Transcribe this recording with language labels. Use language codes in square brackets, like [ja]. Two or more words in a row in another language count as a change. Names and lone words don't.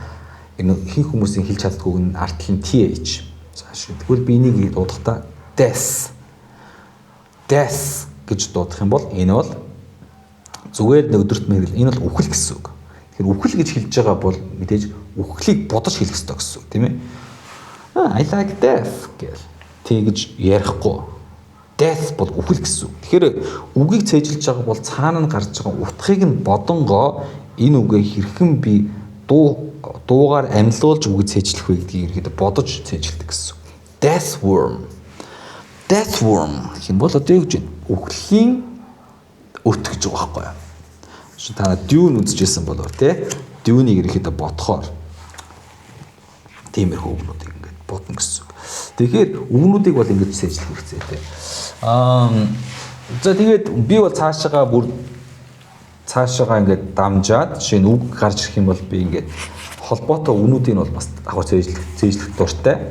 [mn] Энэ хин хүмүүсийн хэлж чаддгүй үг нь артлын th. За тэгвэл би энийг дуудахдаа death гэж дуудах юм бол энэ бол зүгээр өдөрт мэрэл энэ бол үхэл гэсэн үг. Тэгэхээр үхэл гэж хэлж байгаа бол мэдээж үхлийг бодож хэлэх ёстой гэсэн үг тийм ээ. [en] I like death [mn] тэгж ярихгүй. Death бол үхэл гэсэн үг. Тэгэхээр үгийг цээжилж байгаа бол цаана нь гарч байгаа утгыг нь бодонгоо энэ үгээ хэрхэн би дуугаар амьлуулж үгийг цээжлэх вэ гэдгийг ерөөдөө бодож цээжилдэг гэсэн үг. [en] Death worm [mn] гэх юм бол одоо юу гэж вэ? Үхлийн өт гэж байгаа байхгүй юу? Чи та Dune үзчихсэн болов те? Dune-ийг ерөөдөө бодохоор тиймэрхүү үгнүүдийг ингээд бодно гэсэн үг. Тэгэхээр үгнүүдийг бол ингэж цээжлэх хэрэгтэй те. За тэгээд би бол цаашаага ингээд дамжаад жишээ нь үг гарч ирэх юм бол би ингээд холбоотой үгнүүдийг бол бас давхар цээжлэх дуртай.